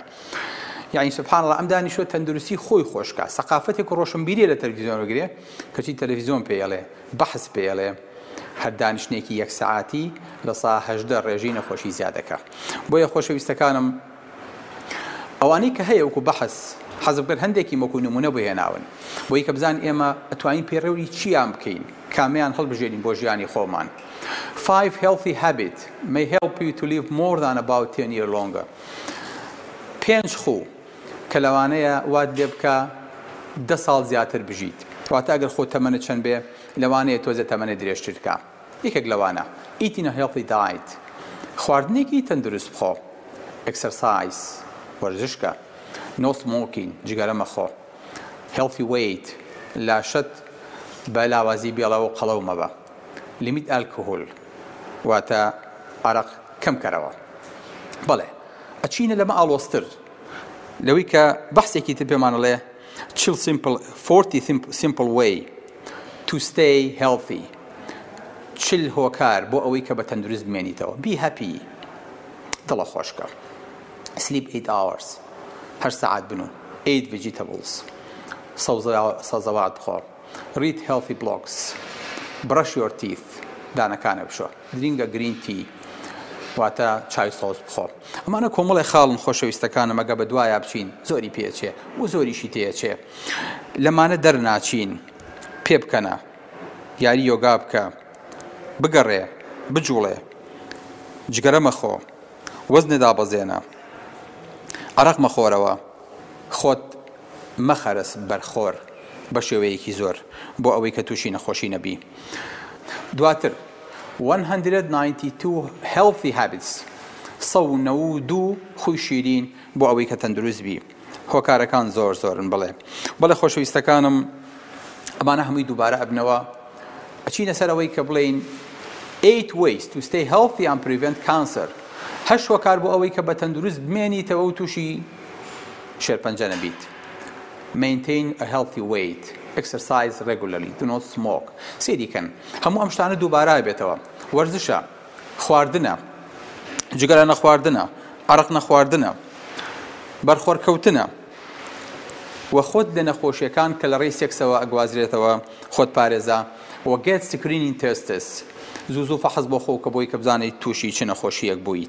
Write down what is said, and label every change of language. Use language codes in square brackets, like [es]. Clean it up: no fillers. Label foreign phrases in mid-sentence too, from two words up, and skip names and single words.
[ckb] یعنی [ar] سبحان الله، [ckb] ئەم دانیشتوە تەندروستی خۆی خۆشکە، سەقافەتێک ڕۆشنبیریە لە تەلەڤیزیۆن وەگرێ کەچی تەلەڤیزیۆن پێ ئەڵێ، بەحث پێ ئەڵێ، هەر دانیشتێکی یەک سەعاتی لە سا 18 ڕێژەی نەخۆشی زیادەکە. بۆیە خۆشەویستەکانم، ئەوانەی کە هەیە وەکو بەحث حەزم کرد هەندێکی وەکو نمونە بهێناون، بۆی کە بزانین ئێمە ئەتوانین پێڕێوری چیان بکەین، کامیان هەڵبژێرین بۆ ژیانی خۆمان. [en] 5 healthy habits may help you to live more than about 10 years longer. [ckb] 5 خو کە لەوانەیە وات لێ بکە 10 ساڵ زیاتر بژیت، واتە ئەگەر خۆ تەمەنت چەند بێ لەوانەیە تۆزە تەمەنە درێژتر بکە. یەکێک لەوانە [en] eating a healthy diet، [ckb] خواردنێکی تەندروست بخۆ، [en] exercise، وەرزشکە، no smoking، [ckb] جگەرە مەخۆ، [en] healthy weight، [ckb] لاشت بە لاوازی بێڵەوە قەڵەو مەبە، [en] limit alcohol، [ckb] واتە عەرەق کەم کەرەوە. بەڵێ ئەچینە لەمە ئاڵۆزتر لەوەی کە بەحسێکی تر پێمانەڵێ 40 [en] simple way to stay healthy، [ckb] 40 هۆکار بۆ ئەوەی کە بە تەندروست بمێنیتەوە. [en] be happy، [ckb] دڵە خۆشکە، [en] sleep 8 hours، 8 [ckb] ساعات بنو، [en] 8 vegetables، [ckb] سەوزەوات بخۆ، [en] read healthy blogs، brush your teeth، [ckb] دانەکانە بشۆ، [en] drink a green tea، [ckb] واتە چای سۆز بخۆ. ئەمانە کۆمەڵی خاڵن خۆشەویستەکانم، ئەگە بە دوایە بچین زۆری پێچێ و زۆریشی تێچێ. لەمانە دەرناچین، پێ بکەنە، یاری یۆگا بکە، بگەڕێ، بجوڵێ، جگەرە مەخۆ، وەزنێ دابەزێنە، عەرەق مەخۆرەوە، خۆت مەخەرس بەرخۆر بە شێوەیەکی زۆر بۆ ئەوەی کە تووشی نەخۆشی نەبی. دواتر 192 [en] healthy habits، [ckb] 192 خۆی شیرین بۆ ئەوەی کە تەندروست بی. هۆکارەکان زۆرن. بەڵێ خۆشەویستەکانم، ئەمانە هەمووی دووبارە ئەبنەوە ئەچینە سەر ئەوەی کە بڵێین [en] 8 ways to stay healthy and prevent cancer، [ckb] 8 هۆکار بۆ ئەوەی کە بە تەندروست بمێنیتەوە و تووشی شێرپەنجە نەبیت. [en] maintain a healthy weight، exercise regularly، do not smoke. [ckb] سێریکەن هەموو ئەم شتانە دووبارە بێتەوە. وەرزشە، خواردنە، جگەرە نەخواردنە، عەرەق نەخواردنە، بەرخۆرکەوتنە، وە خۆت لە نەخۆشیەکان کە لە ڕێی سێکسەوە ئەگوازرێتەوە خۆت پارێزە، وە [en] get screening tests، [ckb] زوو فەحەز بۆ خۆ کە بۆی کە بزانیت تووشی چ نەخۆشیەک بوویت.